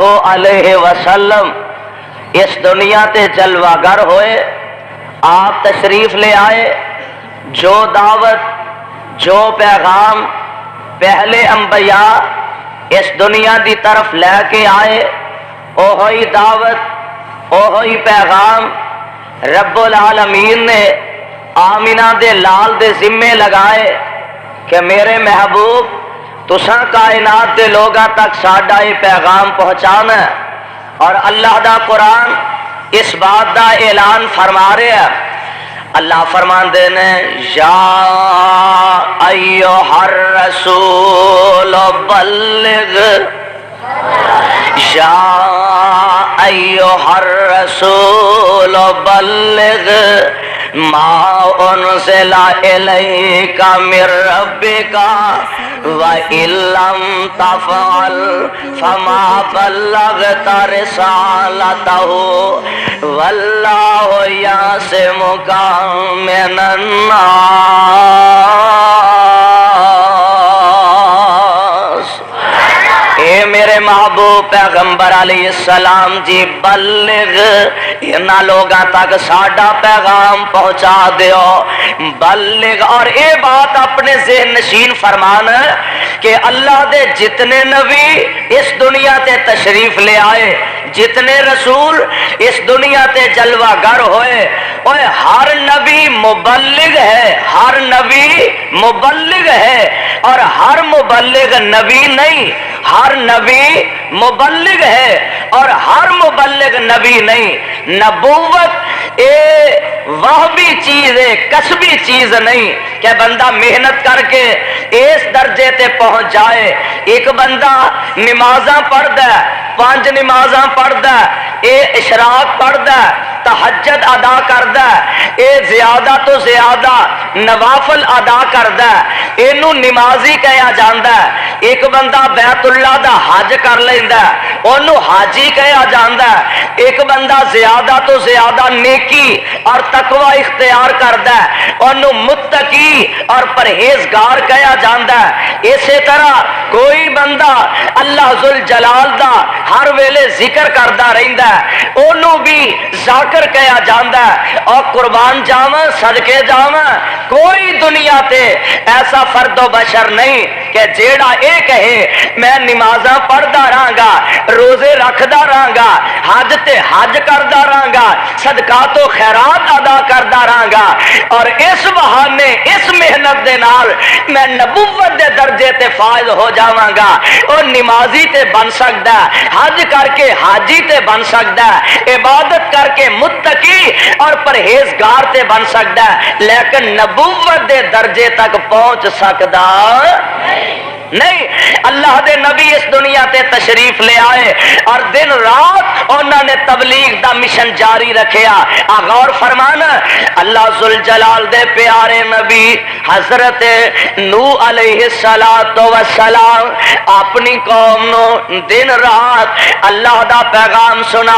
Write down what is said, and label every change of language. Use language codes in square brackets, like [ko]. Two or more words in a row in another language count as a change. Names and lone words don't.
[ar] علیہ وسلم [pa] اس دنیا تے جلوہ گر ہوئے، آپ تشریف لے آئے، جو دعوت جو پیغام پہلے انبیاء اس دنیا دی طرف لے کے آئے، اوہی دعوت اوہی پیغام [ar] رب العالمین [pa] نے آمینہ دے لال دے ذمے لگائے کہ میرے محبوب تساں کائنات دے لوگاں تک ساڈا یہ پیغام پہنچانا ہے۔ اور اللہ دا قرآن اس بات دا اعلان فرما رہے ہیں، اللہ فرمان دینے یا [ar] ایھا الرسول بلغ، یا ایھا الرسول بلغ ما انزل الیک من ربک وان لم تفعل فما بلغت رسالتہ واللہ یعصمک من الناس۔ [pa] اے میرے محبوب پیغمبر [ar] علیہ السلام [pa] جی بلغ انہاں لوگاں تک ساڈا پیغام پہنچا دیو بلغ. اور اے بات اپنے ذہن نشین فرمان کہ اللہ دے جتنے نبی اس دنیا تے تشریف لے آئے جتنے رسول اس دنیا تے جلوہ گر ہوئے اوے ہر نبی مبلغ ہے ہر نبی مبلغ ہے اور ہر مبلغ نبی نہیں ہر نبی مبلغ ہے اور ہر مبلغ نبی نہیں نبوت وہ بھی چیز ہے کسبی چیز نہیں کہ بندہ محنت کر کے اس درجے تے پہنچ جائے. ایک بندہ نمازاں پڑھدا ہے 5 نمازاں پڑھدا ہے اے اشراق پڑھدا ہے تہجد ادا کردا ہے اے زیادہ تو زیادہ نوافل ادا کردا ہے اینو نمازی کہا جاندا ہے. ایک بندہ بیت اللہ دا حج کر لیندا ہے اونوں حاجی کہا جاندا ہے. ایک بندہ زیادہ تو زیادہ نیکی اور تقوی اختیار کردا ہے اونوں متقی اور پرہیزگار کہا جاندا ہے. اسی طرح کوئی بندہ اللہ ذوالجلال دا ہر ویلے ذکر کردا رہندا ہے اونوں بھی ذاکر کہا جاندا ہے. اور قربان جاواں صدقے جاواں کوئی دنیا تے ایسا فرد و بشر نہیں کہ جیڑا اے کہے میں نمازاں پڑھدا رہاں گا روزے رکھدا رہاں گا حج تے حج کردا رہاں گا صدقات و خیرات ادا کردا رہاں گا اور اس بہانے اس محنت دے نال میں نبوت دے درجے تے فائز ہو جاواں گا. اور نمازی تے بن سکدا ہے حج کر کے حاجی تے بن سکدا ہے عبادت کر کے متقی اور پرہیزگار تے بن سکدا ہے لیکن نبوت دے درجے تک پہنچ سکدا نہیں. اللہ دے نبی اس دنیا تے تشریف لے آئے اور دن رات انہوں نے تبلیغ دا مشن جاری رکھیا. غور فرمانا اللہ ذوالجلال دے پیارے نبی حضرت نوح [ar] علیہ السلام [pa] اپنی قوم نو دن رات اللہ دا پیغام سنا